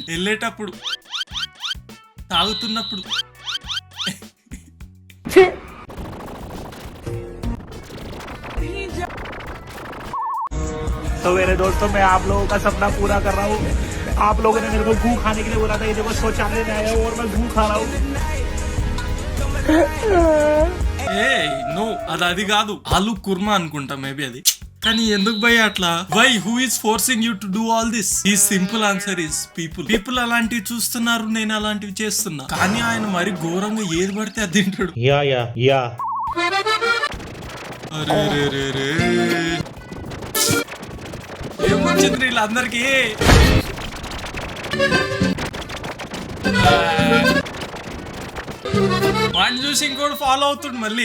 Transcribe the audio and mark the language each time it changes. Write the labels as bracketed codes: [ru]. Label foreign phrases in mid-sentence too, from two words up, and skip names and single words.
[te] వెళ్ళేటప్పుడు తాగుతున్నప్పుడు [hi] तो मेरे दोस्तों, मैं आप लोगों का सपना पूरा कर रहा हूँ. आप लोगों ने मेरे को घू खाने के लिए बोला था. ये देखो शौचालय में आया हूँ और मैं घू खा रहा हूँ. [te] నో, అది కాదు, ఆలు కుర్మా అనుకుంటా మేబీ అది. కానీ ఎందుకు భయ్ అట్లా? [en] Why? Who is forcing you to do all this? the simple answer is people [te] అలాంటివి చూస్తున్నారు, నేను అలాంటివి చేస్తున్నా. కానీ ఆయన మరి ఘోరంగా ఏది పడితే అది తింటాడు. అరే రే రే రే, ఏమొచ్చింది వీళ్ళందరికీ? వాడిని చూసి ఇంకోటి ఫాలో అవుతుంది మళ్ళీ.